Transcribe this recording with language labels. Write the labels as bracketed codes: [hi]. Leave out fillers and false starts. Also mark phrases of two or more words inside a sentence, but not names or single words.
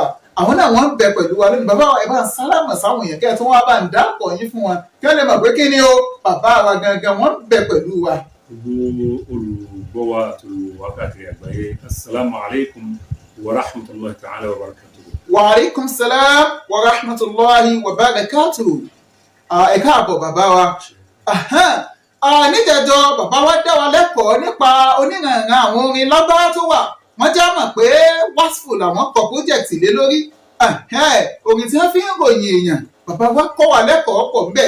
[yo] Àwọn náà wọ́n ń bẹ pẹ̀lú wa lónìí. Bàbá wa ẹ bá ń sálámà sáwọn èèyàn kẹ́ ẹ̀ tó wá bá ń dápọ̀ yín fún wọn kí wọ́n lè mọ̀ pé kí ni o bàbá wa gangan wọ́n ń bẹ pẹ̀lú wa. Gbogbo olùgbọ́ wa àti olùwákàtí àgbáyé, [ar] السلام عليكم ورحمة الله تعالى وبركاته. وعليكم السلام ورحمة الله وبركاته. [yo] Ẹ káàbọ̀ bàbá wa. Níjẹ̀jọ́ bàbá wa dá wa lẹ́kọ̀ọ́ nípa onírànran àwọn orin lágbára tó wà. Wọ́n já mọ̀ pé wasfu làwọn kọ project lé lórí. Orin tí wọ́n fi ń ròyìn èèyàn, bàbá wa kọ́ wa lẹ́kọ̀ọ́ pọ̀ ńbẹ̀.